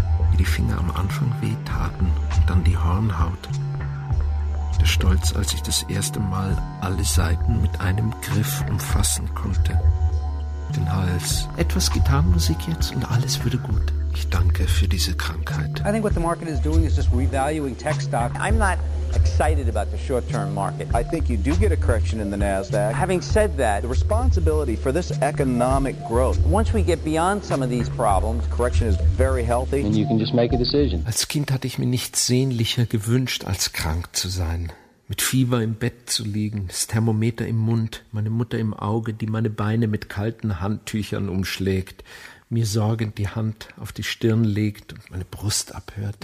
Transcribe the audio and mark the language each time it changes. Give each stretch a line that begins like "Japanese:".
German: Wie die Finger am Anfang wehtaten, dann die Hornhaut. Der Stolz, als ich das erste Mal alle Saiten mit einem Griff umfassen konnte. Den Hals. Etwas Gitarrenmusik jetzt und alles würde gut. Ich danke für diese Krankheit.
English: I think what the market is doing is just revaluing tech stock. I'm not excited about the short-term market. I think you do get a correction in the Nasdaq. Having said that, the responsibility for this economic growth, once we get beyond some of these problems, correction is very healthy. And you can just make a decision.
German: Als Kind hatte ich mir nichts sehnlicher gewünscht, als krank zu sein. Mit Fieber im Bett zu liegen, das Thermometer im Mund, meine Mutter im Auge, die meine Beine mit kalten Handtüchern umschlägt, mir sorgend die Hand auf die Stirn legt und meine Brust abhört.